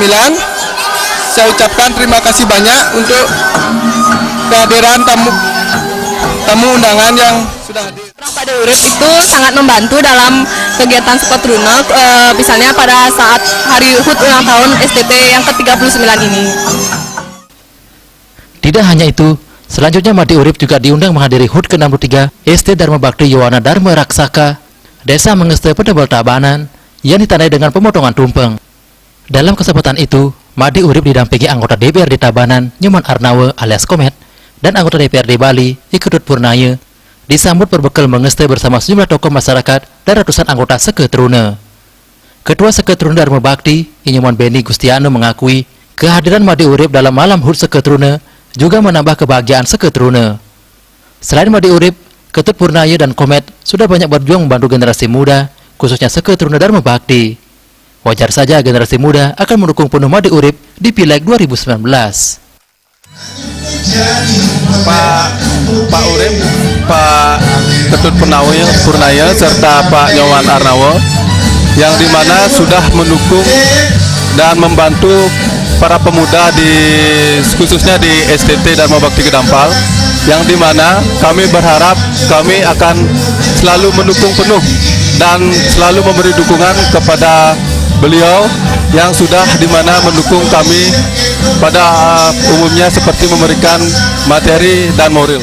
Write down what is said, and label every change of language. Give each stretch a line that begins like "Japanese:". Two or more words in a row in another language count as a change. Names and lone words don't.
Indonesian: Saya ucapkan terima kasih banyak untuk kehadiran tamu undangan yang sudah hadir. Made Urip itu sangat membantu dalam kegiatan seketeruna, misalnya pada saat hari HUT ulang tahun STT yang ke-39 ini. Tidak hanya itu, selanjutnya Made Urip juga diundang menghadiri HUT ke-63 SD Dharma Bakti Yowana Dharma Raksaka, Desa Mengeste Pedebel Tabanan, yang ditandai dengan pemotongan tumpeng. Dalam kesempatan itu, Made Urip didampingi anggota DPRD Tabanan, Nyoman Arnawe alias Komet, dan anggota DPRD Bali, Iketut Purnaya, disambut berbekal mengeste bersama sejumlah tokoh masyarakat dan ratusan anggota seketeruna. Ketua Seketeruna Dharma Bakti, Inyoman Beni Gustiano mengakui kehadiran Made Urip dalam malam HUT seketeruna juga menambah kebahagiaan seketeruna. Selain Made Urip, Ketut Purnaya dan Komet sudah banyak berjuang membantu generasi muda, khususnya Seketeruna Dharma Bakti. Wajar saja generasi muda akan mendukung penuh Made Urip di Pileg 2019. Pak Urip, Pak Ketut Purnaya serta Pak Nyoman Arnawe yang dimana sudah mendukung dan membantu para pemuda khususnya di STT Dharma Bakti Kedampal, yang dimana kami berharap kami akan selalu mendukung penuh dan selalu memberi dukungan kepada beliau yang sudah dimana mendukung kami pada umumnya seperti memberikan materi dan moral.